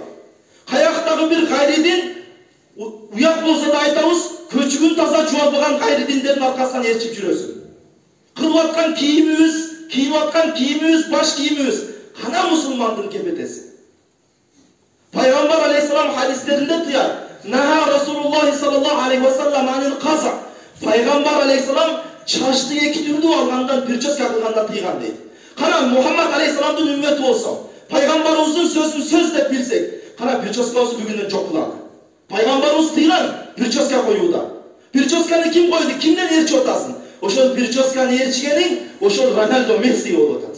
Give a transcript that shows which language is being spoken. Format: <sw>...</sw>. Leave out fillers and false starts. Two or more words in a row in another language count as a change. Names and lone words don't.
<ky>Каяктагы бир кайридин уят болсо да айтабыз, көчүгүн таза жуалбаган кайридиндердин аркасынан ээрчип жүрөсүң. Кылып аткан кийимибиз, кийип аткан кийимибиз, баш кийимибиз кана мусулмандын кепетеси. Пайгамбар алейхисалам хадистеринде тыяр.</ky> <ar>نهى رسول الله صلى الله عليه وسلم عن القزع.</ar> <ky>Пайгамбар алейхисалам чачты эки түрдүү алгандан прическа кылгандан тыйган дейт. Кана Мухаммад алейхисаламдын үммөтү болсо, пайгамбарыбыздын сөзүн сөз деп билсек, кана прическабызды бүгүндөн жок кылалы. Пайгамбарыбыз тыйган прическа коюуда. Прическаны ким койду? Кимден ээрчип атасың? Ошол прическаны ээрчигениң ошол Ronaldo, Messi болуп атат.</ky>